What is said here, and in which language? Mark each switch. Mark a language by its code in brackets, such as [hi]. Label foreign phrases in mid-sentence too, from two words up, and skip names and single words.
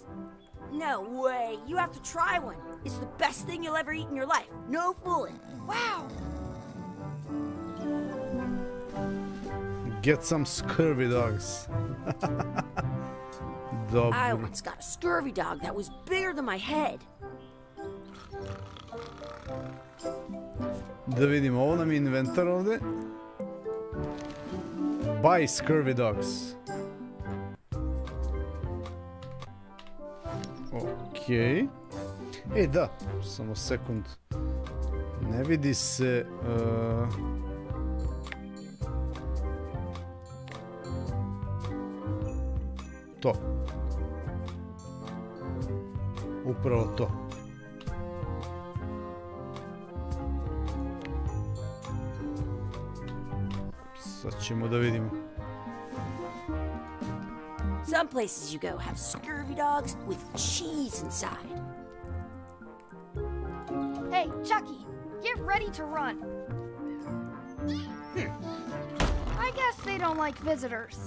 [en] No way. You have to try one. It's the best thing you'll ever eat in your life. No fooling. Wow. Get some scurvy dogs. [sr] Dobro. [en] I once got a scurvy dog that was bigger than my head. [sr] Da vidimo, ovo nam je inventar ovde. [en] Buy scurvy dogs. [sr] Okej. E, da, samo sekund. Ne vidi se... To. Upravo to. Sad ćemo da vidimo. [en] Some places you go have scurvy dogs with cheese inside. Hey, Chucky, get ready to run. I guess they don't like visitors.